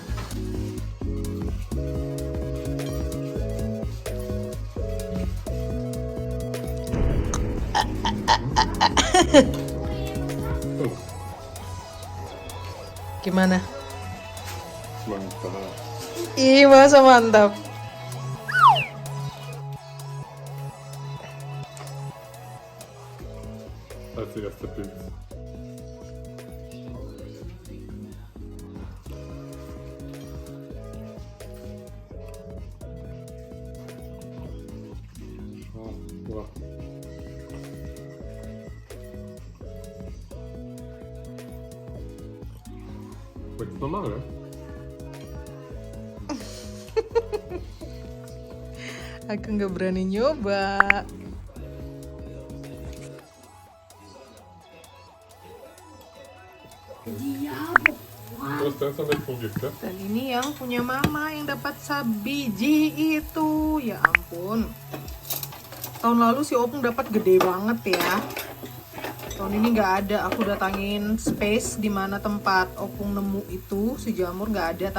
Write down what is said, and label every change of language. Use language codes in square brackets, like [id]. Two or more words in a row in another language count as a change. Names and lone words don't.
[id] Oh, Gimana? mantap. Ih, masa mantap. [de] Als erster Pilz. Ah, wow. Schmeckt's normal, ja? [id] Aku nggak berani nyoba. [de] Du hast eins wegprobiert, ja? [id] Dan ini yang punya mama yang dapat sabiji itu. Ya ampun. Tahun lalu si Opung dapat gede banget ya. Tahun ini nggak ada. Aku datangin space di mana tempat Opung nemu itu si jamur nggak ada.